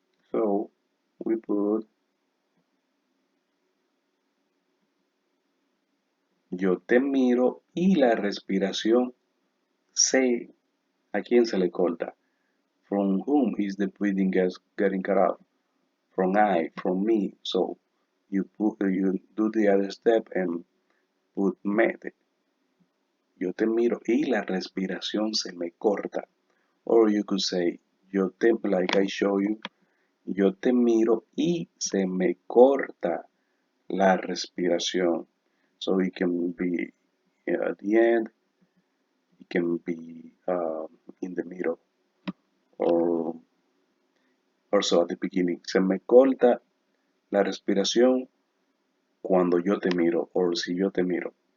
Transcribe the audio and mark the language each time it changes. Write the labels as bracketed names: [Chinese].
[English] So we put [Spanish] yo te miro y la respiración se. ¿A quién se le corta? [English] From whom is the breathing getting cut off? From I, from me. So you do the other step and put me. [Spanish] Yo te miro y la respiración se me corta. [English] Or you could say, like I show you, [Spanish] yo te miro y se me corta la respiración. [English] So it can be at the end, it can be in the middle, or also at the beginning. [Spanish] Se me corta la respiración cuando yo te miro, [English] or [Spanish] si yo te miro.